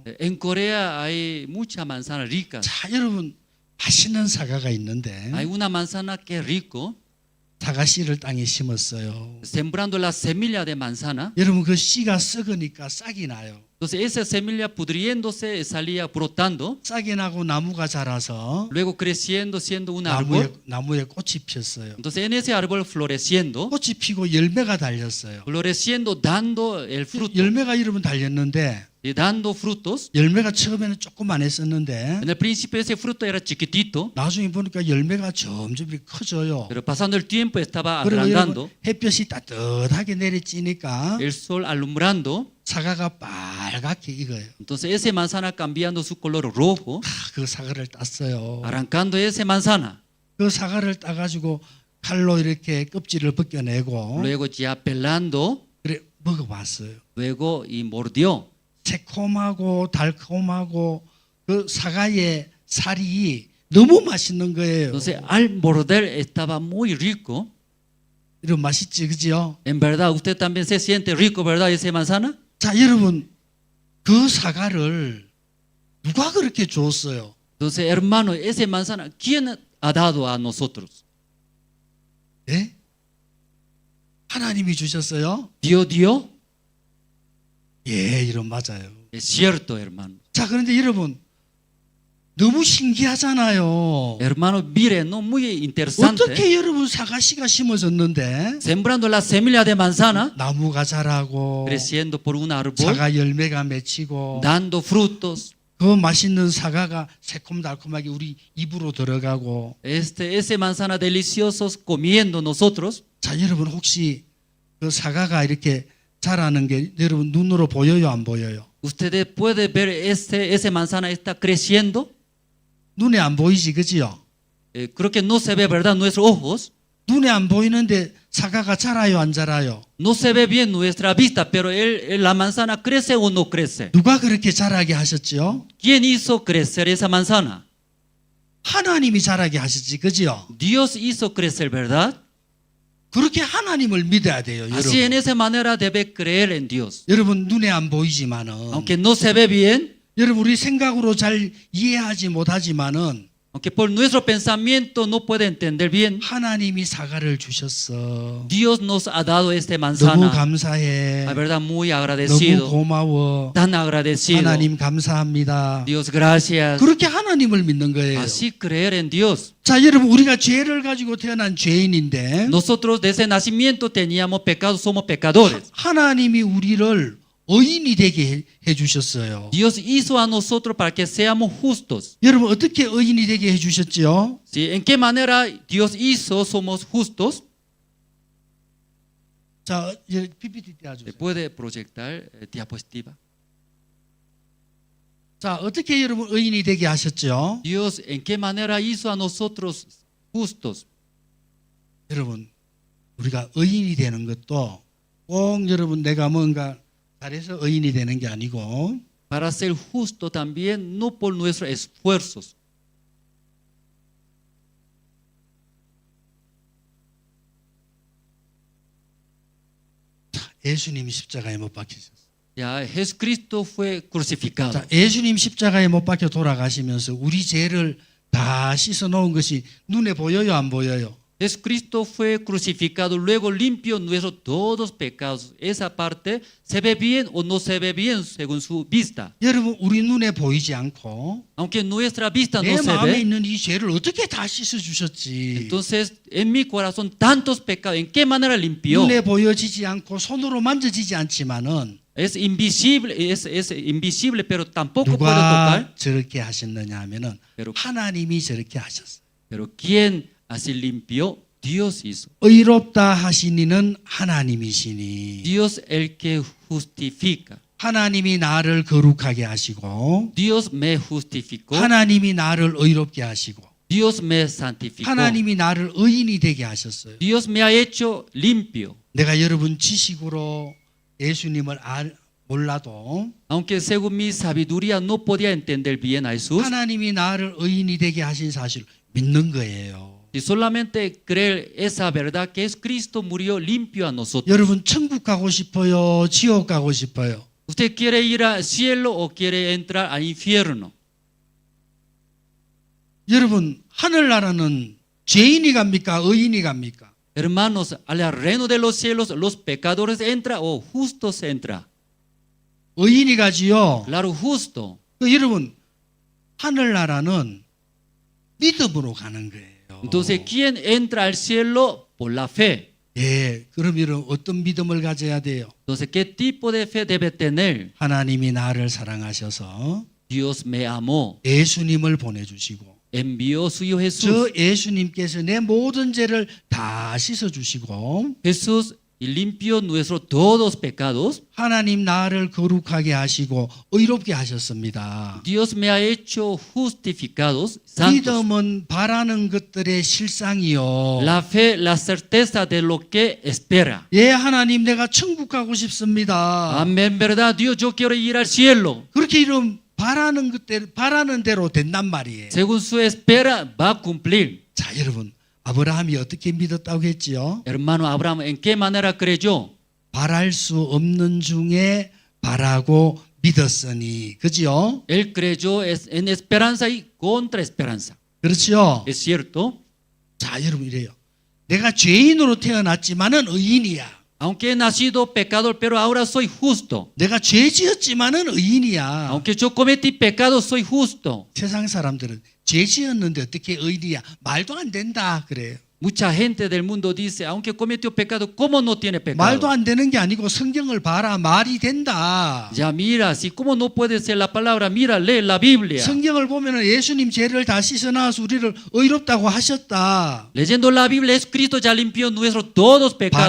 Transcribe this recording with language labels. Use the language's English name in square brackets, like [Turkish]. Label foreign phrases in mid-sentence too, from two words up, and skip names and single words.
[Spanish] En Corea hay mucha manzana rica. [Korean] 자, 여러분 맛있는 사과가 있는데 [Spanish] Hay una manzana que es rico. [Korean] 사과 씨를 땅에 심었어요. [Spanish] Sembrando la semilla de manzana. [Korean] 여러분 그 씨가 썩으니까 싹이 나요. [Spanish] Entonces esa semilla pudriéndose salía brotando. [Korean] 싹이 나고 나무가 자라서 [Spanish] Luego creciendo, siendo un árbol. [Korean] 나무에 꽃이 폈어요. [Spanish] Entonces en ese árbol floreciendo. [Korean] 꽃이 피고 열매가 달렸어요. [Spanish] Floreciendo, dando el fruto. [Korean] 열매가 여러분 달렸는데 [Spanish] Y dando frutos. [Korean] 열매가 처음에는 조그만했었는데 [Spanish] En el principio ese fruto era chiquitito. [Korean] 나중에 보니까 열매가 점점 커져요. [Spanish] Pero pasando el tiempo estaba [Korean] 그리고 [Spanish] agrandando. [Korean] 여러분 햇볕이 따뜻하게 내리쬐니까 [Spanish] El sol alumbrando. [Korean] 사과가 빨갛게 익어요. [Spanish] Entonces ese manzana cambiando su color rojo. [Korean] 그 사과를 땄어요. [Spanish] Arrancando ese manzana. [Korean] 그 사과를 따가지고 칼로 이렇게 껍질을 벗겨내고 [Spanish] Luego ya pelando. [Korean] 그래 먹어봤어요. [Spanish] Luego y mordió. [Korean] 새콤하고 달콤하고 그 사과의 살이 너무 맛있는 거예요. [Spanish] Entonces al morder estaba muy rico. [Korean] 이런 맛있지, 그죠? [Spanish] En verdad, usted también se siente rico, ¿verdad? Ese manzana. [Korean] 자, 여러분 그 사과를 누가 그렇게 줬어요? [Spanish] Entonces, hermano, ese manzana, ¿quién ha dado a nosotros? [Korean] 예? 하나님이 주셨어요? [Spanish] ¿Dios dio? [Korean] 예, 이런 맞아요. [Spanish] Es cierto, hermano. [Korean] 자, 그런데 여러분 너무 신기하잖아요. [Spanish] Hermano, mire, no muy interesante. [Korean] 어떻게 여러분 사과씨가 심어졌는데 [Spanish] Sembrando la semilla de manzana, [Korean] 나무가 자라고 [Spanish] creciendo por un árbol, [Korean] 사과 열매가 맺히고 [Spanish] dando frutos. [Korean] 그 맛있는 사과가 새콤달콤하게 우리 입으로 들어가고. [Spanish] Ese manzana deliciosos comiendo nosotros. [Korean] 자, 여러분 혹시 그 사과가 이렇게 자라는 게 여러분 눈으로 보여요, 안 보여요? [Spanish] Ustedes pueden ver ese manzana está creciendo. [Korean] 눈에 안 보이지, 그지요? [Spanish] Creo que no se ve, ¿verdad? Nuestros ojos. [Korean] 눈에 안 보이는데 사과가 자라요, 안 자라요? [Spanish] No se ve bien nuestra vista, pero la manzana crece o no crece. [Korean] 누가 그렇게 자라게 하셨죠? [Spanish] ¿Quién hizo crecer esa manzana? [Korean] 하나님이 자라게 하셨지, 그지요? [Spanish] Dios hizo crecer, ¿verdad? [Korean] 그렇게 하나님을 믿어야 돼요, [Spanish] Así en [Korean] 여러분. [Spanish] esa manera debe creer en Dios. [Korean] 여러분 눈에 안 보이지만은 [Spanish] Aunque no se ve bien, [Korean] 여러분 우리 생각으로 잘 이해하지 못하지만은 [Spanish] Aunque por nuestro pensamiento no puede entender bien, [Korean] 하나님이 사과를 주셨어. [Spanish] Dios nos ha dado este [Korean] 너무 [Spanish] manzana. [Korean] 감사해. [Spanish] La verdad, muy [Korean] 너무 [Spanish] agradecido. [Korean] 고마워. [Spanish] Tan agradecido. [Korean] 하나님 감사합니다. [Spanish] Dios, gracias. [Korean] 그렇게 하나님을 믿는 거예요. [Spanish] Así creer en Dios. [Korean] 자, 여러분, 우리가 죄를 가지고 태어난 죄인인데 [Spanish] Nosotros desde nacimiento teníamos pecados, somos pecadores. [Korean] 하나님이 우리를 의인이 되게 해 주셨어요. [Spanish] Dios hizo a nosotros para que seamos justos. [Korean] 여러분, 어떻게 의인이 되게 해 주셨죠? [Spanish] ¿Sí? ¿En qué manera Dios hizo somos justos? [Korean] 자, 이제 PPT 띄워주세요. [Spanish] ¿Se puede proyectar diapositiva? [Korean] 자, 어떻게 여러분 의인이 되게 하셨죠? [Spanish] Dios, ¿en qué manera hizo a nosotros justos? [Korean] 여러분, 우리가 의인이 되는 것도 꼭 여러분 내가 뭔가 잘해서 의인이 되는 게 아니고 [Spanish] Para ser justo también, no por nuestros esfuerzos. [Korean] 예수님이 십자가에 못 박히셨어요. [Spanish] Ya Jesucristo fue crucificado. [Korean] 자, 예수님 십자가에 못 박혀 돌아가시면서 우리 죄를 다 씻어 놓은 것이 눈에 보여요, 안 보여요? [Spanish] Jesucristo fue crucificado, luego limpió nuestros todos pecados. Esa parte se ve bien o no se ve bien según su vista. [Korean] 여러분, 우리 눈에 보이지 않고 [Spanish] Aunque nuestra vista [Korean] 내 [Spanish] no se [Korean] 마음에 [Spanish] ve, [Korean] 있는 이 죄를 어떻게 다 씻어 주셨지? [Spanish] entonces en mi corazón tantos pecados, ¿en qué manera limpió? [Korean] 눈에 보여지지 않고 손으로 만져지지 않지만은 [Spanish] Es invisible, pero tampoco puede [Korean] 누가 [Spanish] tocar. [Korean] 저렇게 하셨느냐 하면은 [Spanish] Pero, [Korean] 하나님이 저렇게 하셨어요. [Spanish] pero ¿quién así limpió? Dios hizo. [Korean] 의롭다 하신 이는 하나님이시니 [Spanish] Dios el que justifica. [Korean] 하나님이 나를 거룩하게 하시고 [Spanish] Dios me justificó. [Korean] 하나님이 나를 의롭게 하시고 [Spanish] Dios me santificó. [Korean] 하나님이 나를 의인이 되게 하셨어요. [Spanish] Dios me ha hecho limpio. [Korean] 내가 여러분 지식으로 예수님을 몰라도 [Spanish] Aunque según mi sabiduría no podía entender bien a Jesús, [Korean] 하나님이 나를 의인이 되게 하신 사실을 믿는 거예요. [Spanish] y solamente creer esa verdad que es Cristo murió limpio a nosotros. [Korean] 여러분 천국 가고 싶어요? 지옥 가고 싶어요? [Spanish] ¿Usted quiere ir al cielo o quiere entrar al infierno? [Korean] 여러분 하늘나라는 죄인이 갑니까? 의인이 갑니까? [Spanish] Hermanos, al reino de los cielos, ¿los pecadores entran o justos entran? [Korean] 의인이 가지요. [Spanish] Claro, justo. [Korean] 여러분 하늘나라는 믿음으로 가는 거예요. [Spanish] Entonces, ¿quién entra al cielo? Por la fe. [Korean] 예, 그럼 여러분 어떤 믿음을 가져야 돼요? [Spanish] Entonces, ¿qué tipo de fe debe tener? [Korean] 하나님이 나를 사랑하셔서 [Spanish] Dios me amó, [Korean] 예수님을 보내주시고 [Spanish] envió su Hijo [Korean] 저 [Spanish] Jesús. [Korean] 예수님께서 내 모든 죄를 다 씻어주시고 [Spanish] Jesús limpió nuestros todos pecados. [Korean] 하나님 나를 거룩하게 하시고 의롭게 하셨습니다. [Spanish] Dios me ha hecho justificados, santos. [Korean] 믿음은 바라는 것들의 실상이요. [Spanish] La fe, la certeza de lo que espera. [Korean] 예, 하나님 내가 천국 가고 싶습니다. [Spanish] Amén, verdad, Dios, yo quiero ir al cielo. [Korean] 그렇게 이런 바라는 대로 된단 말이에요. [Spanish] Según su espera, va a cumplir. [Korean] 자, 여러분, 아브라함이 어떻게 믿었다고 했지요? [Spanish] Hermano Abraham, ¿en qué manera creyó? [Korean] 바랄 수 없는 중에 바라고 믿었으니, 그지요? [Spanish] Él creyó en esperanza y contra esperanza. [Korean] 그렇죠? [Spanish] ¿Es cierto? [Korean] 자, 여러분 이래요. 내가 죄인으로 태어났지만은 의인이야. [Spanish] Aunque he nacido pecador, pero ahora soy justo. [Korean] 내가 죄 지었지만은 의인이야. [Spanish] Aunque yo cometí pecado, soy justo. [Korean] 세상 사람들은 죄 지었는데 어떻게 의인이야? 말도 안 된다 그래요. [Spanish] Mucha gente del mundo dice, aunque cometió pecado, ¿cómo no tiene pecado? [Korean] 말도 안 되는 게 아니고 성경을 봐라. 말이 된다. [Spanish] Ya mira, si cómo no puede ser la palabra, mira, lee la Biblia. [Korean] 성경을 보면은 예수님 죄를 다 씻어놔서 우리를 의롭다고 하셨다. [Spanish] Leyendo la Biblia, Cristo ya limpió nuestros todos pecados.